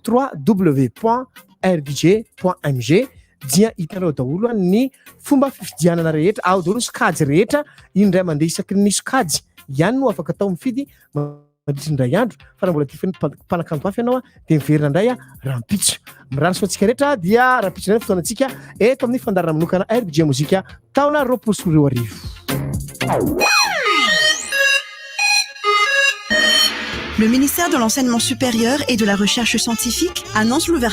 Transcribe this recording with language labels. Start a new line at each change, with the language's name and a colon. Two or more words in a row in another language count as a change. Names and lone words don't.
Malagasy: www.rdj.mg dia hitanao daholo ny fomba fifidianana rehetra ao daholo sokajy rehetra indray mandeha isaky ny sokajy ihany no afaka atao mifidy mandritry andro fa raha mbola tifany mpanakanto hafa ianao dia miverina indray rahampitso mirano soantsika rehetra dia rahampitso indray fotoanantsika eto amin'ny fandarana manokana RDJ mozika taona 2024.
French: Le ministère de l'Enseignement supérieur et de la Recherche scientifique annonce l'ouverture